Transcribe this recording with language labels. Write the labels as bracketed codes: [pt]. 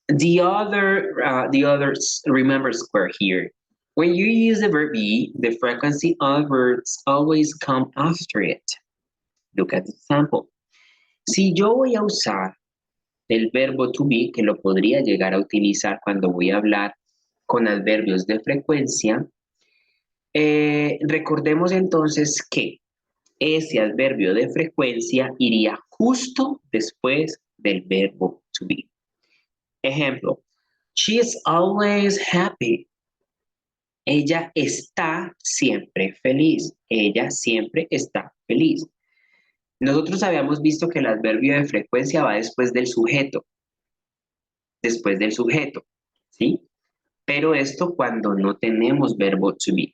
[en] The other remember square here. When you use the verb be, the frequency of verbs always come after it. Look at the example. [es] Si yo voy a usar el verbo to be, que lo podría llegar a utilizar cuando voy a hablar con adverbios de frecuencia, recordemos entonces que ese adverbio de frecuencia iría justo después del verbo to be. Ejemplo, [en] she is always happy. [es] Ella está siempre feliz. Ella siempre está feliz. Nosotros habíamos visto que el adverbio de frecuencia va después del sujeto. Después del sujeto, ¿sí? Pero esto cuando no tenemos verbo to be.